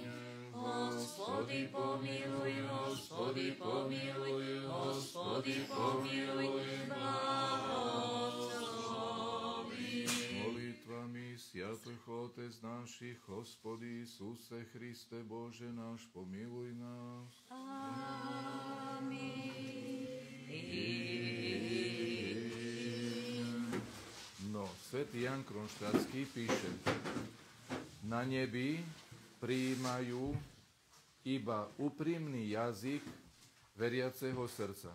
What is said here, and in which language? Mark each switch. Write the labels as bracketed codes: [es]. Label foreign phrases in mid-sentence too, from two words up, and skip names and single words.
[ru] Господи помилуй, Господи помилуй, Господи помилуй, благослови. Молитвами святых Отец наших, Господи Иисусе Христе Боже наш, помилуй нас. [sk] No, svätý Ján Kronštátsky píše: na nebi prijímajú iba úprimný jazyk veriaceho srdca.